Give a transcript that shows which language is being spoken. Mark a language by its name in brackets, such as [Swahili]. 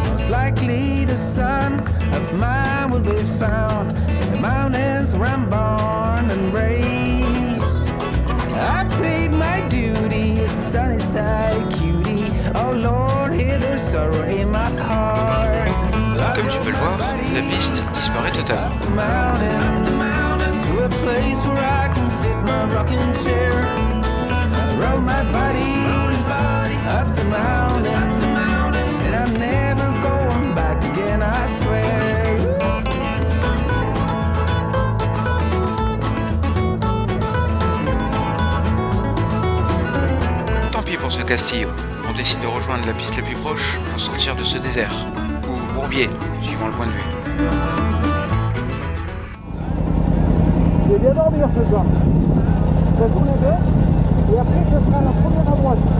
[English] Likely the son of mine will be found in the mountains where I'm born and raised. I paid my duty at Sunnyside cutie. Oh Lord, hear the sorrow in my heart. [French] Comme tu peux le voir, la piste disparaît totalement. [English] To a place where I can sit my rocking chair. I rode my body up the mountain. And I'm never going back again, I swear. [French] Tant pis pour ce castillo. On décide de rejoindre la piste la plus proche pour sortir de ce désert. Ou bourbier, suivant le point de vue. Je vais bien dormir ce soir. Je vais tourner gauche et après ce sera la première à droite.